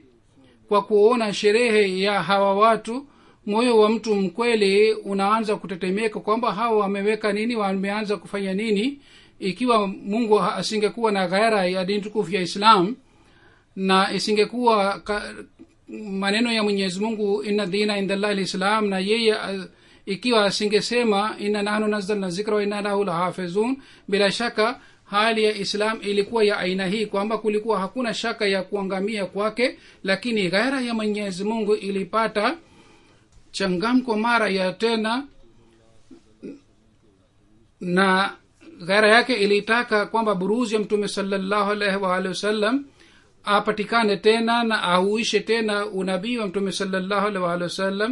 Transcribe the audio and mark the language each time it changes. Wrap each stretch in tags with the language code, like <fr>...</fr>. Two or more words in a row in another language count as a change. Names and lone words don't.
<sw>Kwa kuona sherehe ya hawa watu, moyo wa mtu mkweli unaanza kutetemeka kwamba hawa wameweka nini, wameanza kufanya nini. Ikiwa Mungu asingekuwa na ghaira ya dini tukufu ya Islam na isingekuwa maneno ya Mwenyezi Mungu</sw> <ar>إن الدين عند الله الإسلام,</ar> <sw>na yeye ikiwa asingesema</sw> <ar>إنا نحن نزلنا الذكر وإنا له لحافظون,</ar> <sw>bila shaka hali ya Islam ilikuwa ya aina hii kwamba kulikuwa hakuna shaka ya kuangamia kwake. Lakini ghaira ya Mwenyezi Mungu ilipata changamko mara ya tena, na ghaira yake ilitaka kwamba buruzi ya mtume</sw> <ar>صلى الله عليه وسلم</ar> <sw>apatikane tena na auishe tena unabii wa mtume</sw> <ar>صلى الله عليه وسلم.</ar>